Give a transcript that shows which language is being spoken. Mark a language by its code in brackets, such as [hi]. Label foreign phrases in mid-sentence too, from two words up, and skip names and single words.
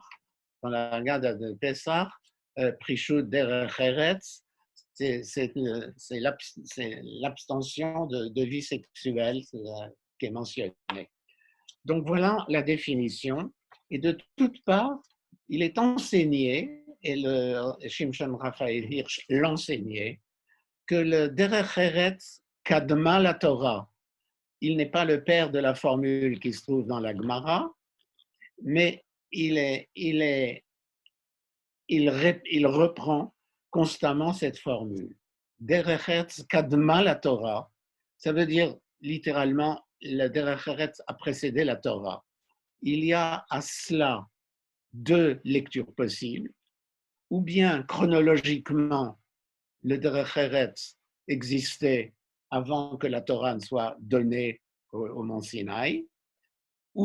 [fr] Dans la Haggadah de Pessah, [he] פרישות דרך ארץ, [fr] c'est l'abstention de vie sexuelle qui est mentionnée. Donc voilà la définition. Et de toutes parts, il est enseigné, et le Shimshon Raphaël Hirsch l'enseignait, que le [he] דרך ארץ קדמה לתורה, [fr] il n'est pas le père de la formule qui se trouve dans la Gemara, mais il reprend constamment cette formule. [he] דרך ארץ קדמה לתורה, [fr] ça veut dire littéralement le [he] דרך ארץ [fr] a précédé la Torah. Il y a à cela deux lectures possibles, ou bien chronologiquement, le [he] דרך ארץ [fr] existait avant que la Torah ne soit donnée au mont Sinaï, ou